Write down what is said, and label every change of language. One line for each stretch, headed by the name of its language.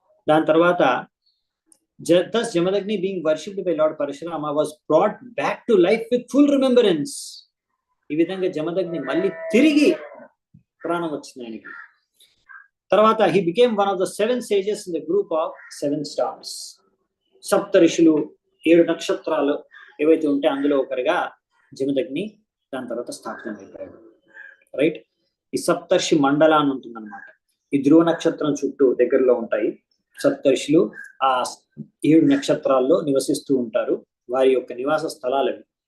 Telugu: దాని తర్వాత
English: thus Jamadagni being worshipped by Lord Parashurama was brought back to life with full remembrance.
Telugu: ఈ విధంగా జమదగ్ని మళ్ళీ తిరిగి ప్రాణం వచ్చింది ఆయనకి. తర్వాత
English: he became one of the 7 sages in the group of 7 stars.
Telugu: సప్త ఋషులు 7 నక్షత్రాలు ఏవైతే ఉంటే అందులో ఒకరిగా జమదగ్ని దాని తర్వాత స్థాపన అయిపోయాడు. రైట్? ఈ సప్తర్షి మండల అని ఉంటుంది అనమాట. ఈ ధ్రువ నక్షత్రం చుట్టూ దగ్గరలో ఉంటాయి సప్తర్షులు. ఆ 7 నక్షత్రాల్లో నివసిస్తూ ఉంటారు. వారి యొక్క నివాస స్థలాలు అవి.